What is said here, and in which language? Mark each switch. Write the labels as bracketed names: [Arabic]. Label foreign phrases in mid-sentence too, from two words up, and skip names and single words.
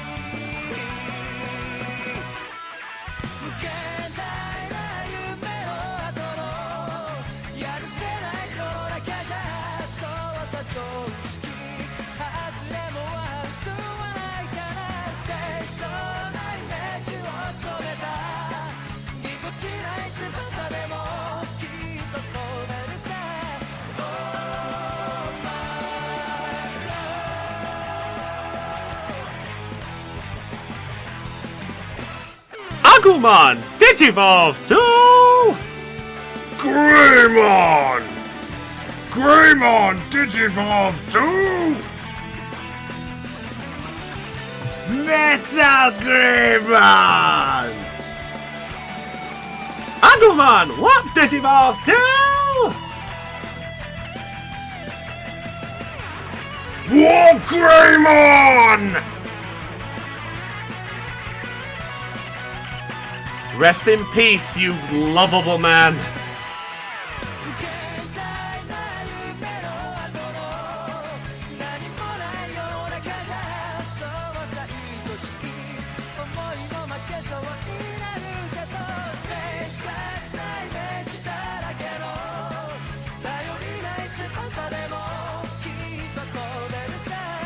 [Japanese] 無限大な夢の後のやるせない世の中じゃそうさ常識外れも悪くはないから清楚なイメージを染めたぎこちない翼でもきっと飛べるさ [English] Oh my Agumon Digivolve to Greymon! Greymon Digivolve to Metal Greymon! Agumon Warp Digivolve to Warp Greymon! Rest in peace, you lovable man. [Japanese] 無限大な夢の後の何もない世の中じゃそうさ愛しい思いも負けそうになるけど静止がしないイメージだらけの頼りない翼でもきっと飛べるさ